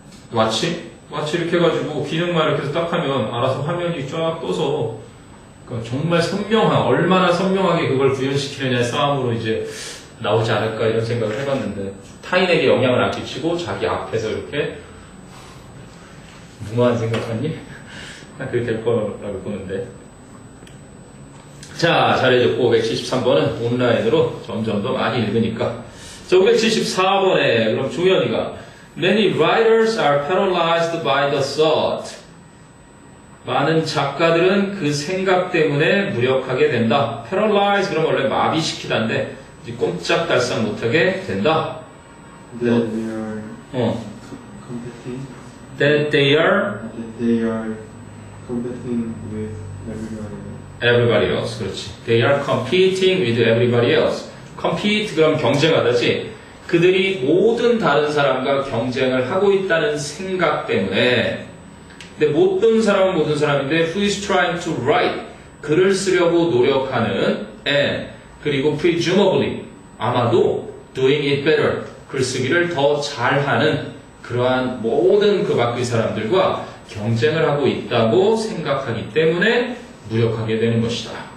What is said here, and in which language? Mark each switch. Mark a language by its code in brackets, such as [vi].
[ko] 와치 이렇게 해가지고 기능만 이렇게 해서 딱 하면 알아서 화면이 쫙 떠서 그러니까 정말 얼마나 선명하게 그걸 구현시키느냐의 싸움으로 이제 나오지 않을까 이런 생각을 해봤는데 타인에게 영향을 안 끼치고 자기 앞에서 이렇게 무모한 생각하니? 그렇게 될 거라고 보는데. 자, 잘해줬고 573번은 온라인으로 점점 더 많이 읽으니까. 자, 574번에 그럼 종현이가 [en] Many writers are paralyzed by the thought. [ko] 많은 작가들은 그 생각 때문에 무력하게 된다. paralyze 그러면 원래 마비시키다인데 꼼짝달싹 못하게 된다. [en] That they are competing. That they are competing with everybody else. everybody else. [ko] 그렇지. [en] They are competing with everybody else. [ko] compete 그럼 경쟁하다지. 그들이 모든 다른 사람과 경쟁을 하고 있다는 생각 때문에. 근데 모든 사람은 모든 사람인데 [en] who is trying to write [ko] 글을 쓰려고 노력하는 and 그리고 [en] presumably [ko] 아마도 [en] doing it better [ko] 글쓰기를 더 잘하는 그러한 모든 그 밖의 사람들과 경쟁을 하고 있다고 생각하기 때문에 무력하게 되는 것이다.